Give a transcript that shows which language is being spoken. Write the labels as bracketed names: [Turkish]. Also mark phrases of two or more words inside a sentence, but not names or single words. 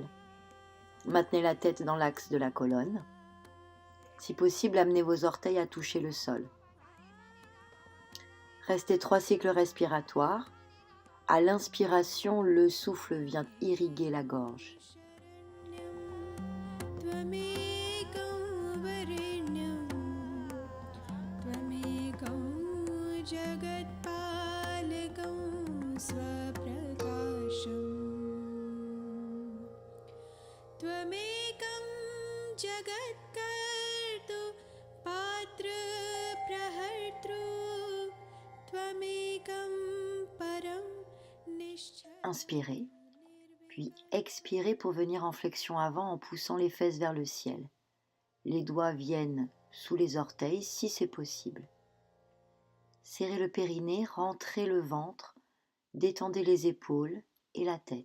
[French] Maintenez la tête dans l'axe de la colonne. Si possible, amenez vos orteils à toucher le sol. Restez 3 cycles respiratoires. À l'inspiration, le souffle vient irriguer la gorge. [Sanskrit] त्वमेकं वरेण्यं, त्वमेकं जगत्पालकं स्वप्रकाशम् त्वमेकं जगत्कर्तृ पात्रप्रहर्तृ त्वमेकं परं निश्चय. [French] Inspirez, puis expirez pour venir en flexion avant en poussant les fesses vers le ciel. Les doigts viennent sous les orteils si c'est possible. Serrez le périnée, rentrez le ventre, détendez les épaules et la tête.